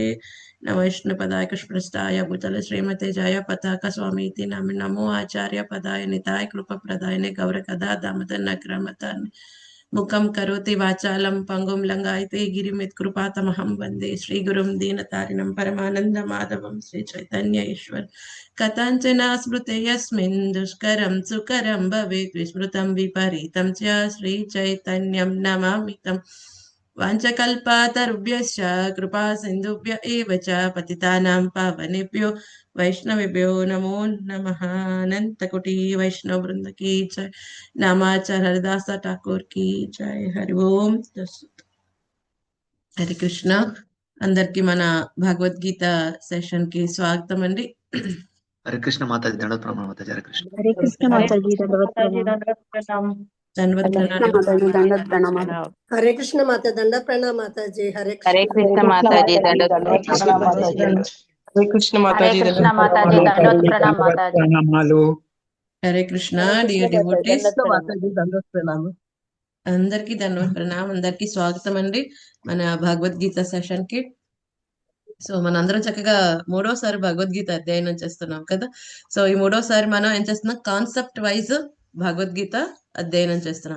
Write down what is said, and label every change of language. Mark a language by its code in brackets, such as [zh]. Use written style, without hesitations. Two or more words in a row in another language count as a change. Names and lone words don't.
[sa] విష్ణు పదాయ కృష్ణప్రస్థాయ భూతల శ్రీమతే జయ పతాక స్వామి నమి నమో ఆచార్య పదాయ నితాయ కృప ప్రదాయనే గౌర కథా దామోదర్ నగ్రమతాన్ని ముఖం కరోతి వాచాలం పంగుం లంగాయతే గిరిమిత్ కృపాతమహం వందే శ్రీ గురుం దీనతారిణం పరమానంద మాధవం శ్రీ చైతన్య ఈశ్వర్ కథంచనా స్మృతే యస్మిన్ దుష్కరం సుకరం భవేత్ విస్మృతం విపరీతం చ శ్రీ చైతన్యం నమామితం. వాంఛకల్పతరుభ్యశ్చ కృపా సింధుభ్య ఏవ చ పతితానాం పావనేభ్యో వైష్ణవేభ్యో నమో నమః. అనంతకోటి వైష్ణవ బృంద [hi] की जय. [sa] నామాచార్య హరిదాస ఠాకూర్ [hi] की जय. [sa] హరి ఓం తత్సత్. హరి కృష్ణ. [te] అందరికి మన భగవద్గీత సెషన్ కి స్వాగతం అండి. హరే కృష్ణ మాతాజీ దండవత్ ప్రణామం మాతాజీ. హరే కృష్ణ. హరే కృష్ణ మాతాజీ దండవత్ ప్రణామం. [hi] हरे कृष्ण माता दंड प्रणाम माता जी. हरे हरे कृष्ण माता जी दंडवत प्रणाम माता जी. हरे कृष्ण माता जी हरे कृष्ण माता जी दंडवत प्रणाम माता जी. [te] హరే కృష్ణ. [en] dear devotees [hi] माता जी दंडवत प्रणाम. [te] అందరికి ధన్యవాద ప్రణామం. అందరికి స్వాగతం అండి మన భగవద్గీత సెషన్ కి. సో మనందరం చక్కగా మూడోసారి భగవద్గీత అధ్యయనం చేస్తున్నాం కదా. సో ఈ మూడోసారి మనం ఏం చేస్తున్నాం, [en] concept wise [te] భగవద్గీత అధ్యయనం చేస్తున్నాం.